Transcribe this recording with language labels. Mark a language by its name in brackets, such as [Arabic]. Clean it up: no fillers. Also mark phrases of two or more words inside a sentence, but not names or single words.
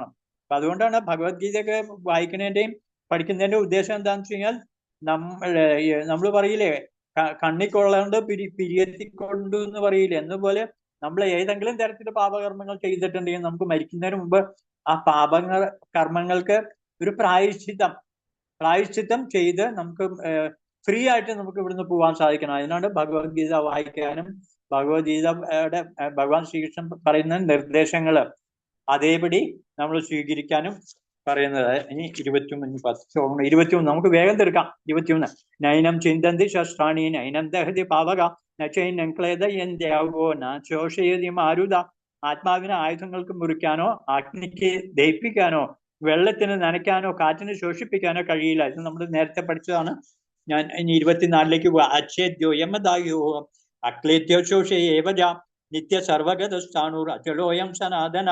[Malayalam] അപ്പൊ അതുകൊണ്ടാണ് ഭഗവത്ഗീതയൊക്കെ വായിക്കുന്നതിന്റെയും പഠിക്കുന്നതിന്റെ ഉദ്ദേശം എന്താണെന്ന് വെച്ച് കഴിഞ്ഞാൽ നമ്മൾ പറയില്ലേ, കണ്ണിക്കൊള്ളാണ്ട് പിരിയത്തിക്കൊണ്ടു എന്ന് പറയില്ലേ, എന്നപോലെ നമ്മൾ ഏതെങ്കിലും തരത്തിലുള്ള പാപകർമ്മങ്ങൾ ചെയ്തിട്ടുണ്ടെങ്കിൽ നമുക്ക് മരിക്കുന്നതിന് മുമ്പ് ആ കർമ്മങ്ങൾക്ക് ഒരു പ്രായശ്ചിത്തം ചെയ്ത് നമുക്ക് ഫ്രീ ആയിട്ട് നമുക്ക് ഇവിടുന്ന് പോകാൻ സാധിക്കണം. അതിനാണ് ഭഗവത്ഗീത വായിക്കാനും ഭഗവാൻ ശ്രീകൃഷ്ണൻ പറയുന്ന നിർദ്ദേശങ്ങള് അതേപടി നമ്മൾ സ്വീകരിക്കാനും പറയുന്നത്. ഇനി 21 നമുക്ക് വേഗം തീർക്കാം. [Sanskrit] 21 നൈനം ചിന്തന്തി ശസ്ത്രാണി നൈനം ദഹതി പാവക നൈനം ക്ലേദയന്ത്യാവോ നോഷയതി മാരുത. [Malayalam] ആത്മാവിനെ ആയുധങ്ങൾക്ക് മുറിക്കാനോ അഗ്നിക്ക് ദഹിപ്പിക്കാനോ വെള്ളത്തിന് നനയ്ക്കാനോ കാറ്റിന് ശോഷിപ്പിക്കാനോ കഴിയില്ല. ഇത് നമ്മൾ നേരത്തെ പഠിച്ചതാണ്. ഞാൻ ഇനി 24ലേക്ക് പോവാ. [Sanskrit] അച്ഛേദ്യോ യമദായോ അക്ലേദ്യോ ശോഷയേവജ നിത്യ സർവഗതസ്ഥാണൂർ അചലോയം സനാതന.